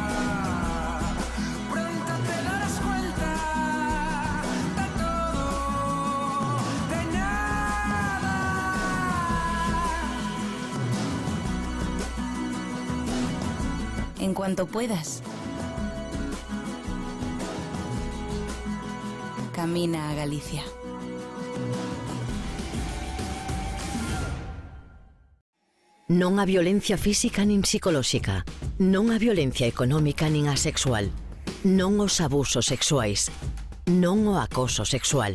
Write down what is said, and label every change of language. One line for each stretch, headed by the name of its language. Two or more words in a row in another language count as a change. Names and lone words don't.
Spanish: Pronto te darás cuenta de todo, de nada. En cuanto puedas. Camina a Galicia.
Galician: Non a violencia física nin psicolóxica. Non a violencia económica nin a sexual. Non os abusos sexuais. Non o acoso sexual.